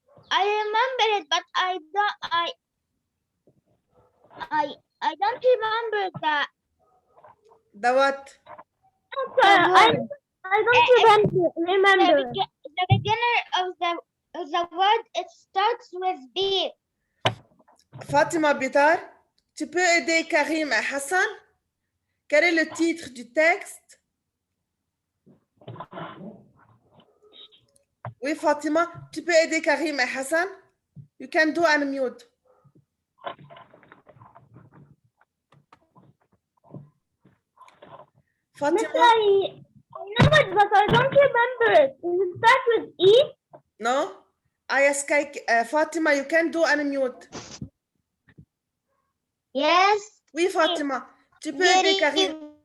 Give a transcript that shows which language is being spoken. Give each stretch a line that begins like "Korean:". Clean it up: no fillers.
English: I remember it, but I don't remember that. The what? I don't remember. The beginner of the word, it starts with B.
French: Fatima Bitar, tu peux aider Karim et Hassan? Quel est le titre du texte? Oui, Fatima, tu peux aider Karim et Hassan?
English: You can do unmute. Fatima? I know it, but I don't remember it. Does it start with E? No? I ask Fatima, you can do unmute. Yes.
French: Oui, Fatima, tu peux aider Karim?